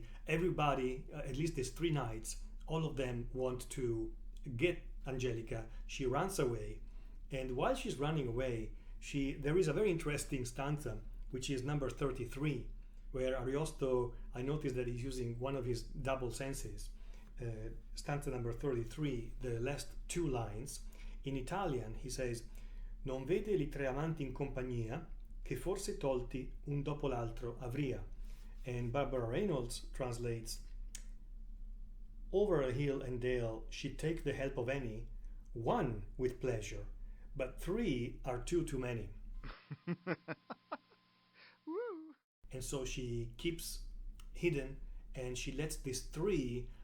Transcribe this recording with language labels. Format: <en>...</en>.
<en>Everybody, at least these three knights, all of them want to get Angelica. She runs away, and while she's running away, there is a very interesting stanza, which is number 33, where Ariosto, I noticed that he's using one of his double senses. Stanza number 33, the last two lines. In Italian, he says,</en> <it>non vede li tre amanti in compagnia, che forse tolti un dopo l'altro avria.</it> <en>And Barbara Reynolds translates, over a hill and dale she'd take the help of any, one with pleasure, but three are two too many. And so she keeps hidden, and she lets these three</en>